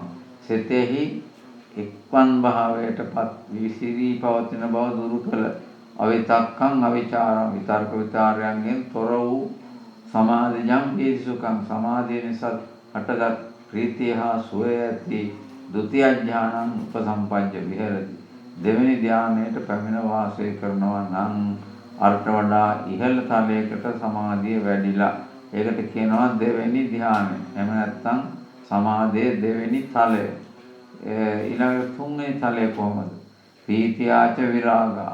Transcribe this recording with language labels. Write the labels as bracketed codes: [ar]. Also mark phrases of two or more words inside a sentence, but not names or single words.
[si] සිතෙහි එක්වන් භාවයටපත් විසිරී පවතින බව දුරු කළ [pi] අවිතක්කං අවිචාරං. [si] විතර්ක විචාරයන්ගෙන් තොර වූ [pi] සමාධිජං පීසුකං. [si] සමාධිය නිසා හටගත් ප්‍රීතිය හා සුවය ඇති [pi] ဒုတိ ය ඥානං උපසම්පජ්ජ විහෙරති. [si] දෙවෙනි ධ්‍යානයට පැමිණ වාසය කරනවා නම් අර්ථ වඩා ඉහළ තලයකට සමාධිය වැඩිලා. ඒකට කියනවා දෙවෙනි ධ්‍යානය. එහෙම නැත්නම් සමාධියේ දෙවෙනි තලය. [pi] ඊළඟ තුන්වෙනි තලය කොහොමද? පීතියාච විරාගා.